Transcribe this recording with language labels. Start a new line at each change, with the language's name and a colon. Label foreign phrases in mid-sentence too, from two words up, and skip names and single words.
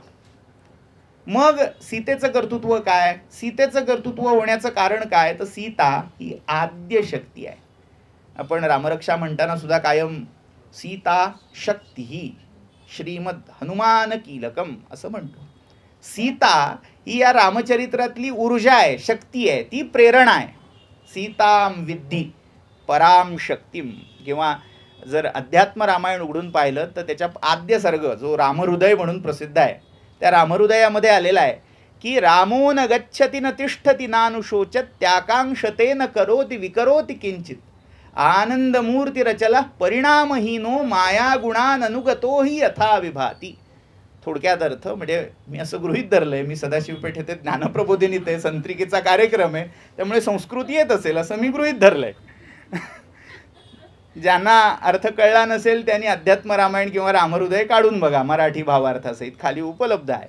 Marathi: मग सीतेचं कर्तृत्व काय, सीतेचं कर्तृत्व होण्याचं कारण काय, तर सीता ही आद्य शक्ती आहे. आपण रामरक्षा म्हणताना सुद्धा कायम सीता शक्ती ही
Sanskrit: श्रीमद हनुमान कीलकम
Marathi: असं म्हणतो. सीता ही या रामचरित्रातली ऊर्जा आहे, शक्ती आहे, ती प्रेरणा आहे.
Sanskrit: सीताम विद्धी पराम शक्तीम.
Marathi: किंवा जर अध्यात्म रामायण उघडून पाहिलं तर त्याच्या आद्य सर्ग जो रामहृदय म्हणून प्रसिद्ध आहे, त्या रामहृदयामध्ये आलेला आहे की
Sanskrit: रामो न गच्छति न तिष्ठति नानुशोचत त्याकांक्षते न करोति विकरोति किंचित. आनंद मूर्ती रचला परिणामहीनो माया गुणाननुगतो ही यथा विभाती.
Marathi: थोडक्यात अर्थ म्हणजे मी असं गृहीत धरलंय, मी सदाशिव पेठेत ज्ञानप्रबोधिनीत आहे, संत्रिकेचा कार्यक्रम आहे, त्यामुळे संस्कृती येत असेल असं मी गृहीत धरलंय. ज्यांना अर्थ कळला नसेल त्यांनी अध्यात्म रामायण किंवा रामहृदय काढून बघा, मराठी भावार्थासहित खाली उपलब्ध आहे.